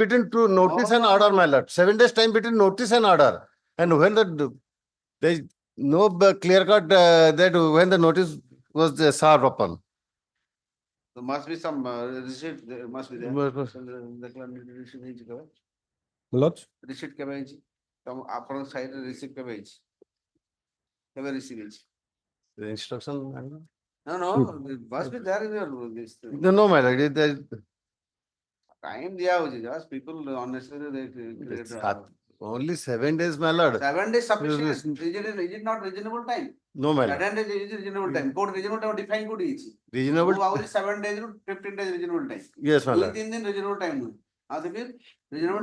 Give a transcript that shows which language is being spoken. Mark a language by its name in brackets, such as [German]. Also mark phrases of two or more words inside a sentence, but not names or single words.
[English] between two notice and order, my lord. 7 days time between notice and order. And when there is no clear cut that when the notice was served upon. There must be some receipt, there must be there. Must- [Odia] Receipt ହେଇଛି କେବେ? [English] Milord? [Odia] Receipt କେବେ ହେଇଛି? ତମ ଆପଣଙ୍କ side ରେ receipt କେବେ ହେଇଛି? କେବେ receipt ହେଇଛି? [English] The instruction. No, it must be there in your this thing. No, my lord. [Hindi] Time दिया होगी, [English] just people unnecessarily they create. It's only 7 days, my lord. 7 days sufficient. Is it not reasonable time? No, my lord. 7 days is reasonable time. Code reasonable time define code is. Reasonable. Only 7 days, 15 days reasonable time. Yes, my lord. 3 दिन reasonable time. Reasonable